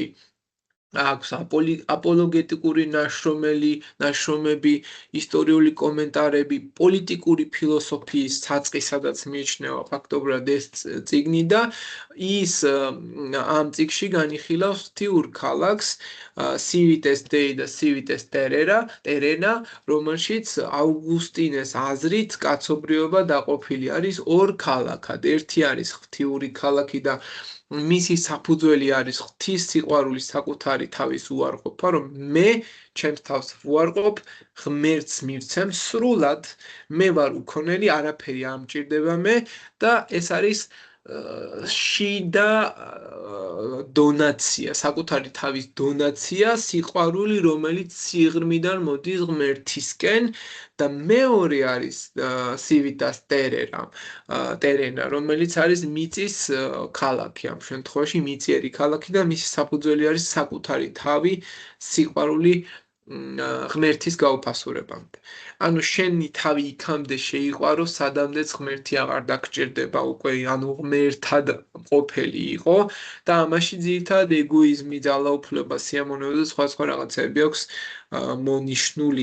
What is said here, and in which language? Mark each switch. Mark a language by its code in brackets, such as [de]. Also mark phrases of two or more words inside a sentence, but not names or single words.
[ka] აქვს აპოლოგეტიკური ნაშრომები, ისტორიული კომენტარები, პოლიტიკური ფილოსოფიის საწყი, სადაც მიიჩნევა ფაქტობრივად ეს წიგნი და ის ამ წიგნში განიხილავს ღვთიურ ქალაქს, [la] civitas dei და civitas terrena, [ka] რომელშიც ავგუსტინეს აზრით კაცობრიობა დაყოფილი არის ორ ქალაქად. ერთი არის ღვთიური ქალაქი და მისი საფუძველი არის ღვთის სიყვარულის საკუთარი თავის უარყოფა, რომ მე ჩემს თავს ვუარყოფ, ღმერთს მივცემ სრულად, მე ვარ უქონელი, არაფერი არ მჭირდება მე და ეს არის შიდა დონაცია, საკუთარი თავის დონაცია, სიყვარული, რომელიც სიღრმიდან მოდის ღმერთისკენ და მეორე არის [la] civitas terrena, [ka] რომელიც არის მიწის ქალაქი, ამ შემთხვევაში მიწიერი ქალაქი და მისი საფუძველი არის საკუთარი თავი, სიყვარული ღმერთის გაუფასურებამდე. ანუ შენი თავი იქამდე შეიყვარო, სადამდეც ღმერთი აღარ დაგჭირდება უკვე, ანუ ღმერთად ყოფილი იყო და ამაში ძირითადად ეგოიზმი, ძალაუფლება, სიამოვნება და სხვა რაღაცები აქვს მონიშნული.